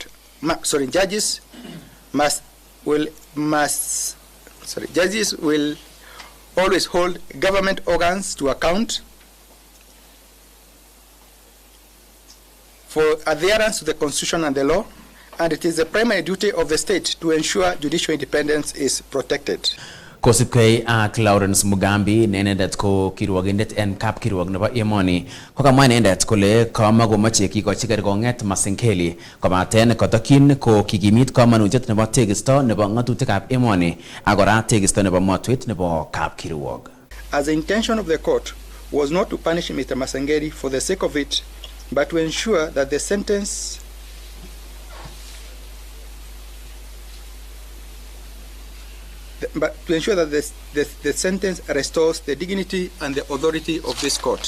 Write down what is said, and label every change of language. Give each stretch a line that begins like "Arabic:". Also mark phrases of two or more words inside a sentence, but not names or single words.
English: Judges will always hold government organs to account for adherence to the Constitution and the law, and it is the primary duty of the state to ensure judicial independence is protected.
Kalenjin: Kosipgei ak Lawrence Mugambi ne inendet ko kirwogindet en kapkirwok nebo emoni kokamwa inendet kole kamakomoche kikochi kerkong'et Masengeli kobaten kotokyin ko kikimit kamanutiet nebo tekisto nebo ng'atutikab emoni ak kora tekisto nebo motwet nebo kapkirwok.
English: As the intention of the court was not to punish Mr. Masengeli for the sake of it, but to ensure that the sentence restores the dignity and the authority of this court.